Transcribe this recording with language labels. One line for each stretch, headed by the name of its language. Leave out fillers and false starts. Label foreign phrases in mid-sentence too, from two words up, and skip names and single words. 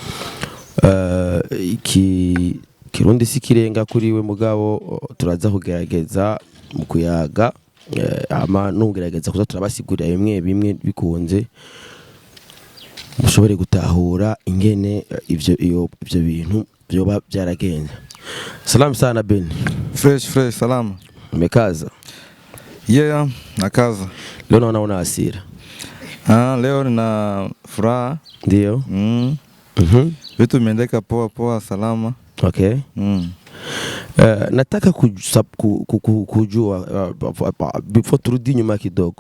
Rundi: Kirundi sikirenga kuri we mugabo turaza kugerageza mu kuyaga ama nugerageza kuza turabasigurira bimwe bikunze mushobore gutahura ingene ivyo bintu byoba byaragenze.
Swahili: Salam sana Ben. Fresh salama. Umekaza? Yeah, nakaza. Leo naona una hasira. Leo nina furaha. Ndio. Vitu vimeendeka poa salama. Okay. Nataka kujua before turudi nyuma kidogo.